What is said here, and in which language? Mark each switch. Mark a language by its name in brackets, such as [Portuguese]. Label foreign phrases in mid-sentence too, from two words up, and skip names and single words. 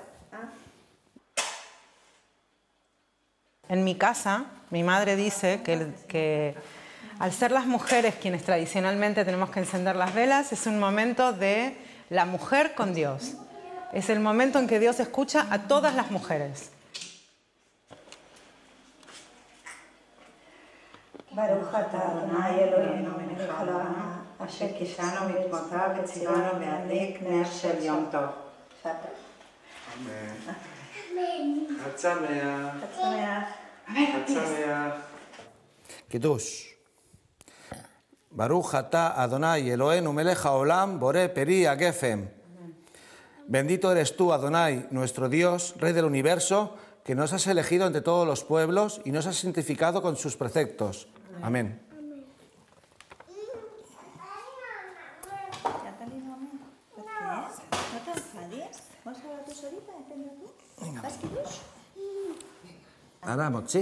[Spanish] En mi casa, mi madre dice que al ser las mujeres quienes tradicionalmente tenemos que encender las velas, es un momento de la mujer con Dios. Es el momento en que Dios escucha a todas las mujeres. [Hebrew] ברוך אתה אדוני אלוהינו מלך העולם אשר קישנו מצוותיו וציוונו להדליק נר של יום טוב. אמן. חג שמח. חג שמח. Kiddush. ברוך אתה אדוני אלוהינו מלך העולם בורא פרי הגפן. [Spanish] Bendito eres tú, Adonai, nuestro Dios, Rey del universo, que nos has elegido entre todos los pueblos y nos has santificado con sus preceptos. Amén. Ahora, mochi.